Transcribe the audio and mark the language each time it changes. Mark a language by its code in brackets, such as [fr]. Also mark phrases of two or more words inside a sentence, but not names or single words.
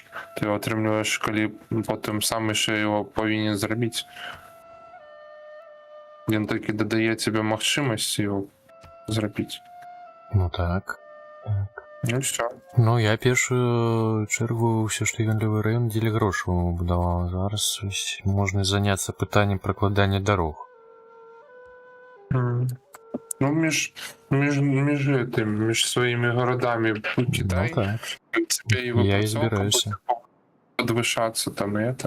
[uk] Ти його отримуєш, коли потім сам ще його повинен зробити. Він таки додає тобі можливість його зробити. Ну так. Ну все. Ну, я першую чергу все, [be] што гандлёвы раён дзеля грошаў будаваў. Зараз можна заняцца пытаннем пракладання дарог. [uk] Ну, між своїми городами Китай. Ну, так. [ru] В принципе, [be] Я і збіраюся. [ru] Подвышаться там и это.